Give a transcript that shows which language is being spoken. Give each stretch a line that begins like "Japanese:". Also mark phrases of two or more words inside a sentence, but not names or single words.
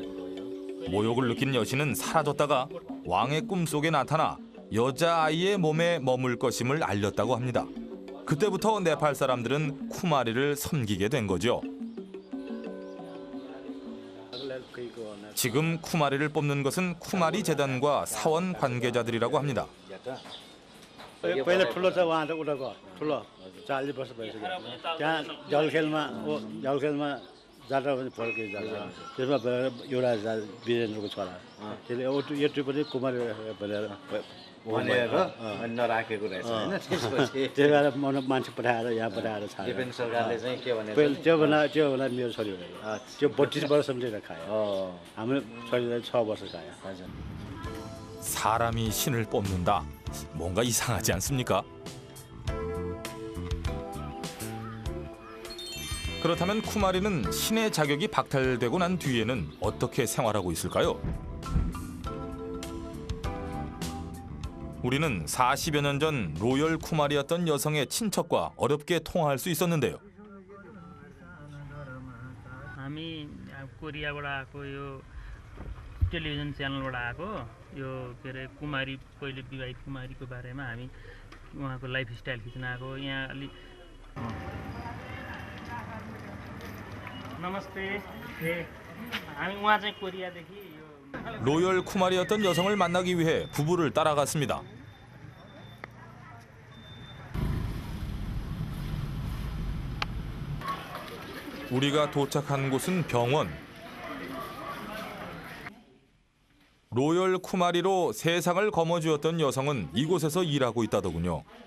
Korean: 모욕을 느낀 여신은 사라졌다가 왕의 꿈속에 나타나 여자아이의 몸에 머물 것임을 알렸다고 합니다. 그때부터 네팔 사람들은 쿠마리를 섬기게 된 거죠. 지금 쿠마리를 뽑는 것은 쿠마리 재단과 사원 관계자들이라고 합니다.
Nepali: पहिला ठुलो छ उहाँ त उठाको ठुलो 40 वर्ष भइसक्यो. त्यहाँ जलखेलमा जात्रा पनि फर्के जात्रा. त्यसमा एउटा वीरेन्द्रको छोरा. त्यसले यो पनि कुमारी भनेर नराखेको रहेछ हैन. त्यसपछि त्यही भएर मान्छे पठाएर यहाँ पठाएर छाड्यो. डिफेन्स सरकारले चाहिँ के भने त्यो बेला मेरो छोरी हो. त्यो 32 वर्षसम्म चाहिँ खायो. हाम्रो छोरीलाई 6 वर्ष खायो. हजुर.
Korean: 사람이 신을 뽑는다. 뭔가 이상하지 않습니까? 그렇다면 쿠마리는 신의 자격이 박탈되고 난 뒤에는 어떻게 생활하고 있을까요? 우리는 40여 년 전 로열 쿠마리였던 여성의 친척과 어렵게 통화할 수 있었는데요.
Nepali: हामी कोरियाबाट आएको यो
English: television channelबाट
Nepali: आएको यो के अरे कुमारी पहिले विवाहित कुमारीको बारेमा हामी उहाँको
English: life style
Nepali: खिच्न आएको. यहाँ अलि नमस्ते. हामी उहाँ चाहिँ कोरियादेखि
Korean: 로열 쿠마리였던 여성을 만나기 위해 부부를 따라갔습니다. 우리가 도착한 곳은 병원. 로열 쿠마리로 세상을 거머쥐었던 여성은 이곳에서 일하고 있다더군요.